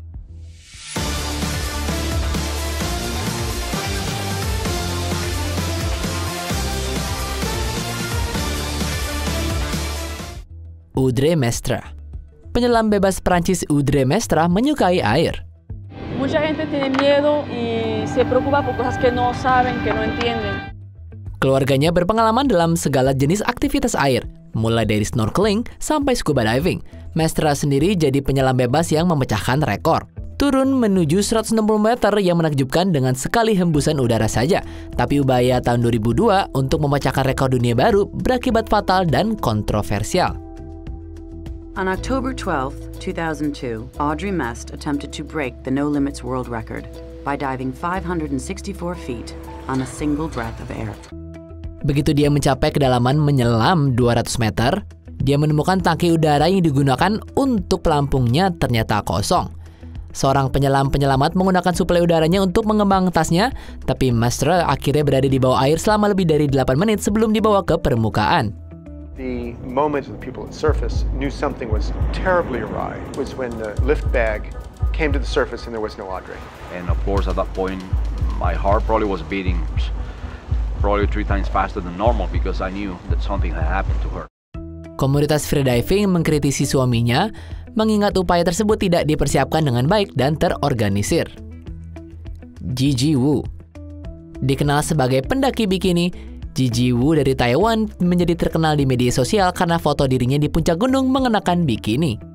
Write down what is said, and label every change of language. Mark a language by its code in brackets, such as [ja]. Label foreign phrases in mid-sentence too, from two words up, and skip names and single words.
[id] Audrey Mestre. Penyelam bebas Prancis Audrey Mestre menyukai air. [es] Mucha gente tiene miedo y se preocupa por cosas que no saben, que no entienden. [id] Keluarganya berpengalaman dalam segala jenis aktivitas air, mulai dari snorkeling sampai [en] scuba diving. [id] Mestre sendiri jadi penyelam bebas yang memecahkan rekor. Turun menuju 160 meter yang menakjubkan dengan sekali hembusan udara saja. Tapi upaya tahun 2002 untuk memecahkan rekor dunia baru berakibat fatal dan kontroversial. [en] On October 12, 2002, Audrey Mestre attempted to break the No Limits world record by diving 564 feet on a single breath of air. [id] Begitu dia mencapai kedalaman menyelam 200 meter, dia menemukan tangki udara yang digunakan untuk pelampungnya ternyata kosong. Seorang penyelam penyelamat menggunakan suplai udaranya untuk mengembang tasnya, tapi Mestre akhirnya berada di bawah air selama lebih dari 8 menit sebelum dibawa ke permukaan. [en] The moment the people at surface knew something was terribly awry was when the lift bag came to the surface and there was no Audrey. And of course at that point my heart probably was beating probably 3 times faster than normal because I knew that something had happened to her. [id] Komunitas freediving mengkritisi suaminya mengingat upaya tersebut tidak dipersiapkan dengan baik dan terorganisir. Gigi Wu dikenal sebagai pendaki bikini. Gigi Wu dari Taiwan menjadi terkenal di media sosial karena foto dirinya di puncak gunung mengenakan bikini.